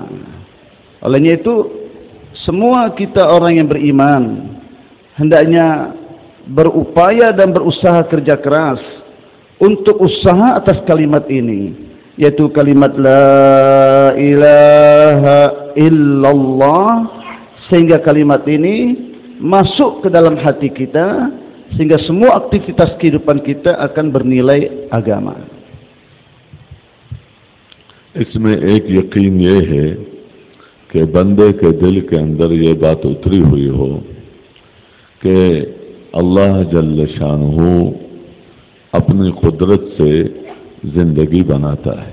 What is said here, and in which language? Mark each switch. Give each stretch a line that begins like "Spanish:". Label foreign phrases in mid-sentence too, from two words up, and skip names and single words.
Indonesian: Olehnya itu semua kita orang yang beriman hendaknya berupaya dan berusaha kerja keras untuk usaha atas kalimat ini, yaitu kalimat
Arabic: لا إله إلا الله,
Indonesian: sehingga kalimat ini masuk ke dalam hati kita, sehingga semua aktivitas kehidupan kita akan bernilai agama.
Urdu: اس میں ایک یقین یہ ہے کہ بندے کے دل کے اندر یہ بات اتری ہوئی ہو کہ اللہ جل شانہ اپنی قدرت سے زندگی بناتا ہے.